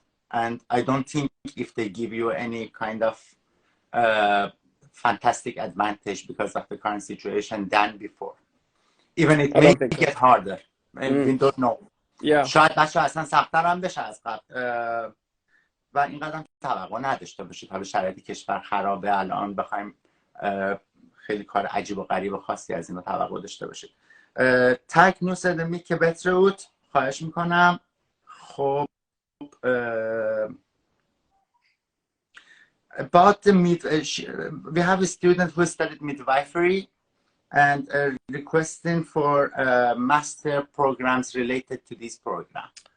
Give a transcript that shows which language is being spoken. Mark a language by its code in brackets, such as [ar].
[en] And I don't think if they give you any kind of fantastic advantage because of the current situation than before. Even it may get harder. We don't know. Yeah. [fa] شاید بچه اصلا سخت‌تر هم بشه از قبل و اینقدر توقع نداشته باشید. حالا شرایط کشور خرابه، الان بخوایم خیلی کار عجیب و غریب و خاصی از اینو توقع داشته باشید. تک نوس دمی که بترود خواهش میکنم. [en] خب about the we have a student who studied midwifery and requesting for master programs related to this program.